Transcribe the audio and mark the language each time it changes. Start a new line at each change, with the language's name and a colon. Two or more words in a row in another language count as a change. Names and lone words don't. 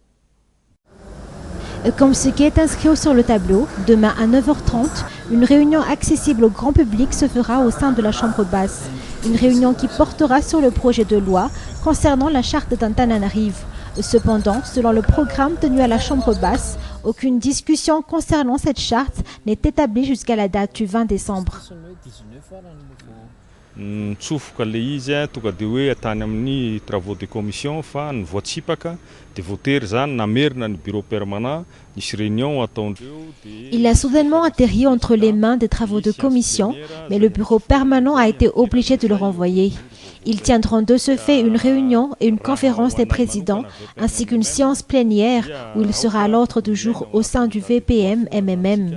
French: Comme ce qui est inscrit sur le tableau, demain à 9h30, une réunion accessible au grand public se fera au sein de la Chambre basse. Une réunion qui portera sur le projet de loi concernant la charte d'Antananarive. Cependant, selon le programme tenu à la Chambre basse, aucune discussion concernant cette charte n'est établie jusqu'à la date du 20 décembre.
Malagasy: Mitsofoka le izy tonga dia hoe atany amin'ny
French: travaux de commission
Malagasy: fa ny voatsipaka dia voatery zany namerina ny
French: bureau permanent
Malagasy: nisy réunion ataondreo.
French: Il a soudainement atterri entre les mains des travaux de commission, mais le bureau permanent a été obligé de le renvoyer. Ils tiendront de ce fait une réunion et une conférence des présidents, ainsi qu'une séance plénière où il sera à l'ordre du jour au sein du VPM-MMM.